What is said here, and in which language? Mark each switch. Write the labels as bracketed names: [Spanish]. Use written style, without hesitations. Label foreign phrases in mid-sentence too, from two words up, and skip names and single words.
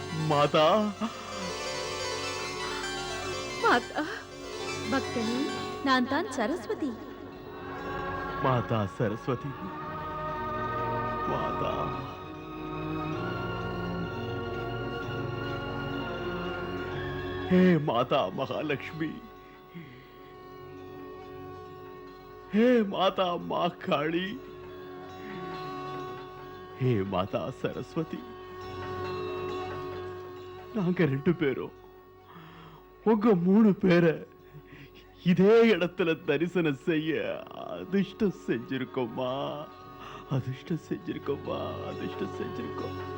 [Tamil] மாதா மாதா பக்தனே, நான் தான் சரஸ்வதி. மாதா சரஸ்வதி, மாதா [Hindi] हे माता महालक्ष्मी, हे माता माँ काली, हे माता सरस्वती. [Tamil] நாங்க 2 பேரும் உங்க 3 பேரை இதே இடத்துல தரிசனம் செய்ய அதிர்ஷ்டம் செஞ்சிருக்கோமா, அதிர்ஷ்டம் செஞ்சிருக்கோமா, அதிர்ஷ்டம் செஞ்சிருக்கோம்.